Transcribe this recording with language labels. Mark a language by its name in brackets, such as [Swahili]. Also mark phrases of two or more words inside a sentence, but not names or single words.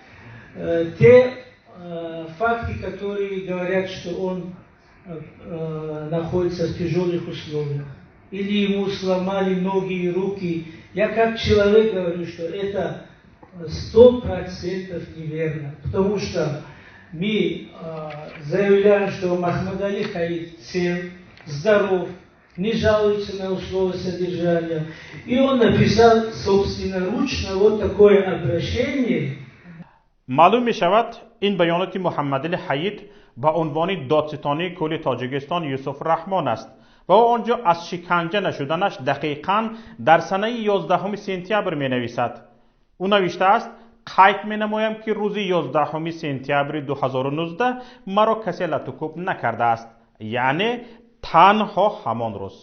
[Russian] Те факты, которые говорят, что он находится в тяжелых условиях, или ему сломали ноги и руки, я как человек говорю, что это 100% неверно, потому что мы заявляем, что Махмад Али Хаид цел, здоров, не жалуется на условия содержания, и он написал собственноручно вот такое обращение. [Persian] معلوم می شود این بیانات محمد علی حیید با عنوان دادستانی کل تاجیکستان یوسف رحمان است و او آنجا از شکنجه نشدنش دقیقاً در سنه 11 سپتامبر می نویسد. او نوشته است قید می نمایم که روز 11 سپتامبر 2019 مرا کسی لطوکوب نکرده است، یعنی تنها همان روز.